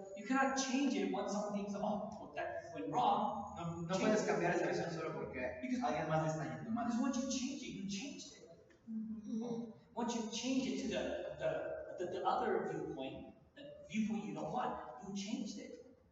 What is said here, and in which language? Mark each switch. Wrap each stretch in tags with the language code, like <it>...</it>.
<en>You cannot change it when someone thinks, oh, well, that went wrong.</en> <es>No puedes cambiar esa visión solo porque alguien más le está yendo mal.</es> <en>Because once you change it, you changed it. Once you change it to the other viewpoint, the viewpoint you don't want, you changed it.</en>